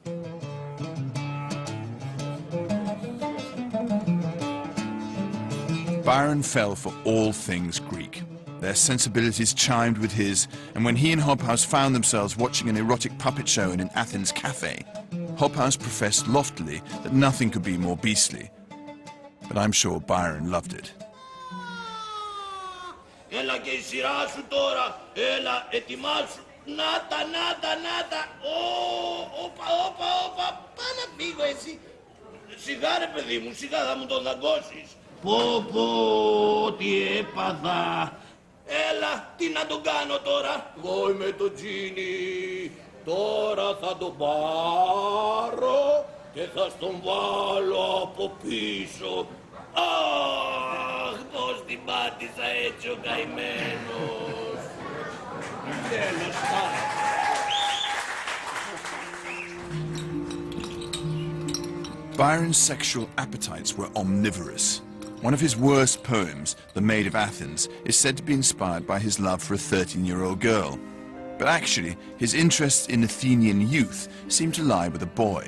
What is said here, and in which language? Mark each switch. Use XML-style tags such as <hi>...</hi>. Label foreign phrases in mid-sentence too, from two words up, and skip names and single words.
<en>Byron fell for all things Greek. Their sensibilities chimed with his, and when he and Hobhouse found themselves watching an erotic puppet show in an Athens cafe, Hobhouse professed loftily that nothing could be more beastly. But I'm sure Byron loved it.</en> <el>Έλα και η σειρά σου τώρα, έλα, ετοιμάσου. Νάτα, νάτα, νάτα. Όπα, πά να φύγω εσύ. Σιγά ρε παιδί μου, σιγά θα μου τον δαγκώσεις. Πω, τι έπαθα. Έλα, τι να τον κάνω τώρα. Εγώ είμαι το τζίνι. Τώρα θα τον πάρω και θα στον βάλω από πίσω. Αχ, πώς την πάτησα έτσι ο καημένος. Τέλος πάντων.</el> <en>Byron's sexual appetites were omnivorous. One of his worst poems, The Maid of Athens, is said to be inspired by his love for a 13-year-old girl. But actually, his interest in Athenian youth seemed to lie with a boy.</en>